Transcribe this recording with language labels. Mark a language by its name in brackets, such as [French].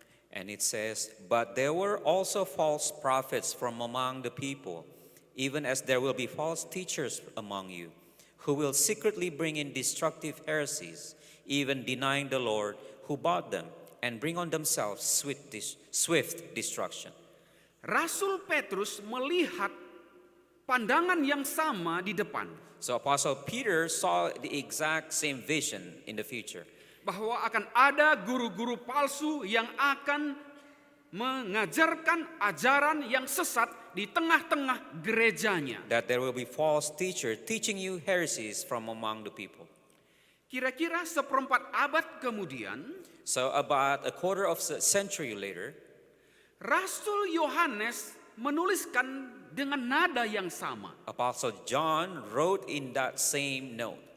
[English] And it says, but there were also false prophets from among the people, even as there will be false teachers among you, who will secretly bring in destructive heresies, even denying the Lord who bought them, and bring on themselves swift destruction. [Indonesian] Rasul Petrus melihat pandangan yang sama di depan. [English] So Apostle Peter saw the exact same vision in the future. [Indonesian] Bahwa akan ada guru-guru palsu yang akan mengajarkan ajaran yang sesat di tengah-tengah gerejanya. [English] that there will be false teachers teaching you heresies from among the people. [Indonesian] Kira-kira seperempat abad kemudian, [English] So about a quarter of a century later, [Indonesian] Rasul Yohanes menuliskan dengan nada yang sama. [English] Apostle John wrote in that same note.